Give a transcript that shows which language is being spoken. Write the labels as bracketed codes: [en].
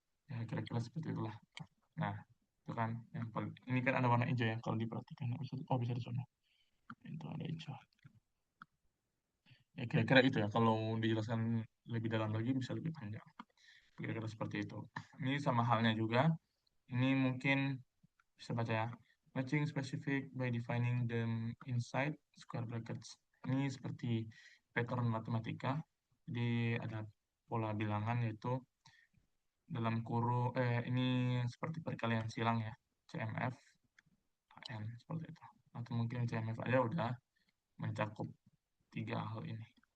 [id] Ya kira-kira seperti itulah. Nah, itu kan yang paling ini kan ada warna hijau ya kalau diperhatikan. Bisa di sana. Itu ada hijau. Ya kira-kira itu ya. Kalau dijelaskan lebih dalam lagi bisa lebih panjang. Kira-kira seperti itu. Ini sama halnya juga. Ini mungkin bisa baca ya. [en] Matching specific by defining them inside square brackets. [id] Ini seperti pattern matematika. Jadi ada pola bilangan yaitu dalam kurung ini seperti perkalian silang ya. CMF AN seperti itu. Atau mungkin CMF aja udah mencakup tiga hal ini.